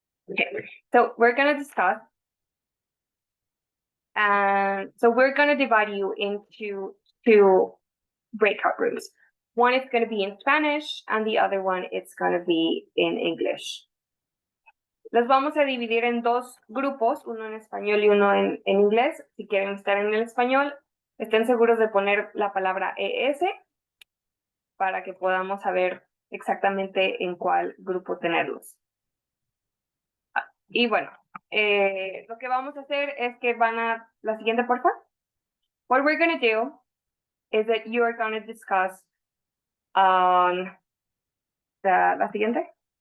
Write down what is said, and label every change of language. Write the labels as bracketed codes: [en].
[en] Okay, so we're gonna discuss, and so we're gonna divide you into two breakout rooms. One is going to be in Spanish and the other one it's going to be in English. [es] Los vamos a dividir en dos grupos, uno en español y uno en inglés. Si quieren estar en el español, estén seguros de poner la palabra ES para que podamos saber exactamente en cuál grupo tenerlos. Y bueno, lo que vamos a hacer es que la siguiente, por favor. [en] What we're going to do is that you are going to discuss on [es] la siguiente.